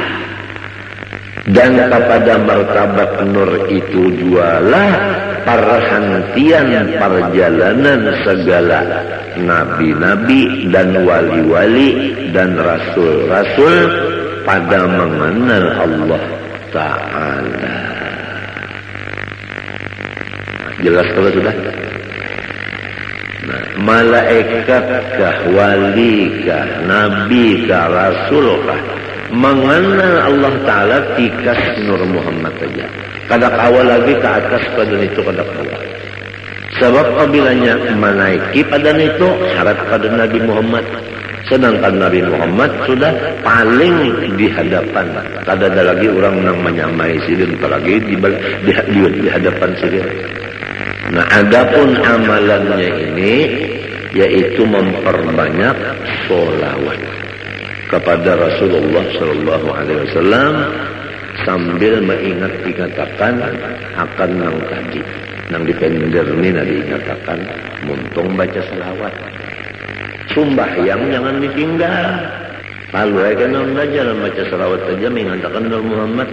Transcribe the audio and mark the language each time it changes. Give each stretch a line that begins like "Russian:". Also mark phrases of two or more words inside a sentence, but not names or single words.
Banjar: Dan kepada martabat Nur itu jualah perhentian perjalanan segala nabi-nabi dan wali-wali dan rasul-rasul pada mengenal Allah Ta'ala. Jelas kalau sudah? Nah, malaikatkah, walikah, nabikah, rasulkah, mengenal Allah Ta'ala tikas Nur Muhammad saja. Kada kawal lagi ke atas pada itu, kada kawal. Sebab apabila menaiki pada itu syarat pada Nabi Muhammad. Sedangkan Nabi Muhammad sudah paling di hadapan. Kada ada lagi orang yang menyamai sirin, apalagi di hadapan sirin. Nah, adapun amalannya ini yaitu memperbanyak sholawat kepada Rasulullah
Arabic: صلى الله عليه وسلم
Banjar: sambil dikatakan akan nang tadi, nang dipender ni diingatakan muntung baca salawat. Sumbahyang jangan ditinggal. Lalu kan orang belajar baca salawat saja mengatakan Nur Muhammad.